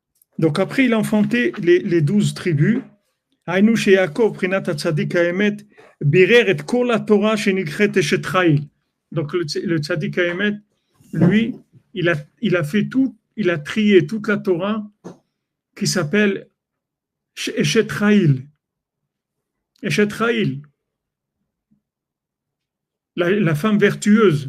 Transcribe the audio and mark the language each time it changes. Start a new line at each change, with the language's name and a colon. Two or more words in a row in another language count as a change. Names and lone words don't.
French: Donc après, il a enfanté les 12 tribus.
Hebrew: היינו שיעקב, בחינת הצדיק האמת, בירר את כל התורה שנקראת אשת חיל.
French: Donc le tzaddik האמת, lui, il a fait tout, il a trié toute la Torah qui s'appelle Eshet Chail. Eshet Chail, la femme vertueuse.